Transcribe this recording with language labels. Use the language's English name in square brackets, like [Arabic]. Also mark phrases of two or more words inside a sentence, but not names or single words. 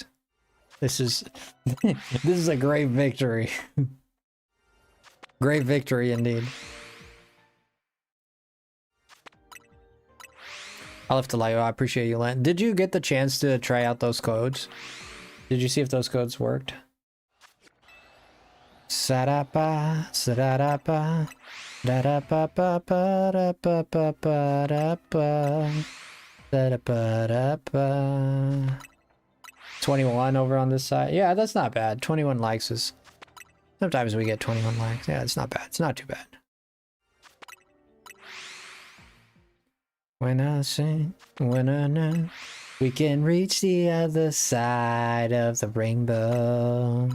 [English] This is this is a great victory. Great victory indeed. I'll have to lie. I appreciate you, Len. Did you get the chance to try out those codes? Did you see if those codes worked? Sarapa, sarapa, darapa, pa, pa, da, pa, pa, pa, da, pa, da, pa, da, pa. 21 over on this side. Yeah, that's not bad. 21 likes is... Sometimes we get 21 likes. Yeah, it's not bad. It's not too bad. When I sing, when I know, we can reach the other side of the rainbow.